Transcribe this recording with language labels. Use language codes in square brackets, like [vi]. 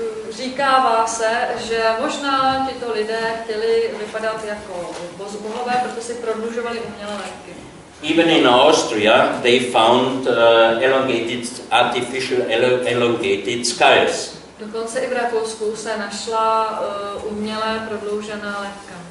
[cs] Říkává se, že možná tito lidé chtěli vypadat jako bohové, proto si prodlužovali umělé lebky. [en] Even in Austria, they found artificial elongated skulls. [cs] Dokonce i v Rakousku se našla umělé prodloužená lebka.